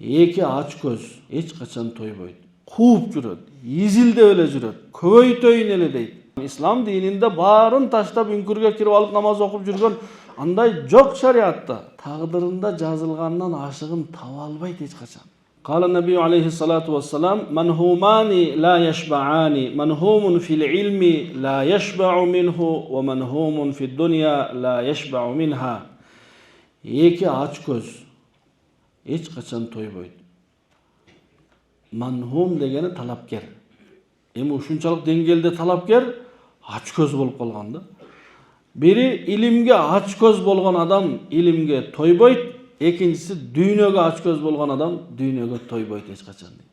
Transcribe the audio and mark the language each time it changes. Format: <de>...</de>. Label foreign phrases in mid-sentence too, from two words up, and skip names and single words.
<ky>эки ач көз эч качан тойбойт. Кууп жүрөт, изилдеп эле жүрөт, көбөйтөйүн эле дейт. Ислам дининде баарын таштап үңкүргө кирип алып намаз окуп жүргөн андай жок шариатта. Тагдырында жазылгандан ашыгын таба албайт эч качан.</ky> <ar>قال النبي عليه الصلاة والسلام منهومان لا يشبعان منهوم في العلم لا يشبع منه ومنهوم في الدنيا لا يشبع منها.</ar> <ky>Эки ач көз эч качан тойбойт. Манхум дегени талапкер. Эми ушунчалык деңгээлде талапкер ач көз болуп калган да. Бири илимге ач көз болгон адам илимге тойбойт, экинчиси дүйнөгө ач көз болгон адам дүйнөгө тойбойт эч качан.</ky>